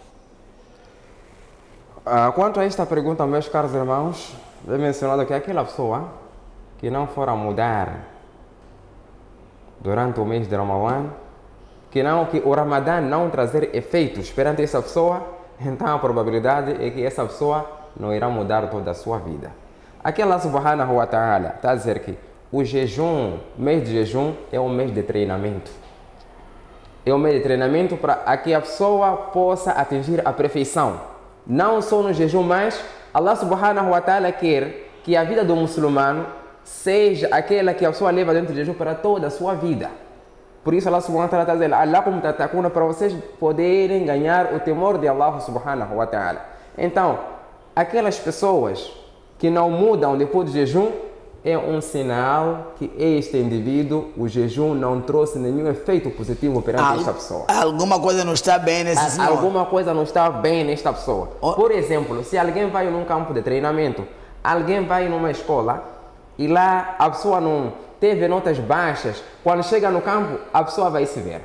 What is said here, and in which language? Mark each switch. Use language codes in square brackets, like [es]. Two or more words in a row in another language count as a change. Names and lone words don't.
[pt] Quanto a esta pergunta, meus caros irmãos, é mencionado que aquela pessoa que não for a mudar durante o mês de Ramadã, que o Ramadã não trazer efeitos perante essa pessoa, então a probabilidade é que essa pessoa não irá mudar toda a sua vida. Aqui Allah [ar] سبحانه وتعالى [pt] está a dizer que o jejum, mês de jejum, é um mês de treinamento. É um mês de treinamento para que a pessoa possa atingir a perfeição. Não só no jejum, mas Allah [ar] سبحانه وتعالى [pt] quer que a vida do muçulmano seja aquela que a pessoa leva dentro do jejum para toda a sua vida. Por isso Allah [ar] سبحانه وتعالى [pt] está dizendo [ar] لعلكم تتقون, [pt] para vocês poderem ganhar o temor de Allah [ar] سبحانه وتعالى. [pt] Então, aquelas pessoas que não mudam depois do jejum, é um sinal que este indivíduo, o jejum não trouxe nenhum efeito positivo perante esta pessoa. Alguma coisa não está bem nesse senhor. Alguma coisa não está bem nesta pessoa. Por exemplo, se alguém vai num campo de treinamento, alguém vai numa escola e lá a pessoa não teve notas baixas, quando chega no campo, a pessoa vai se ver.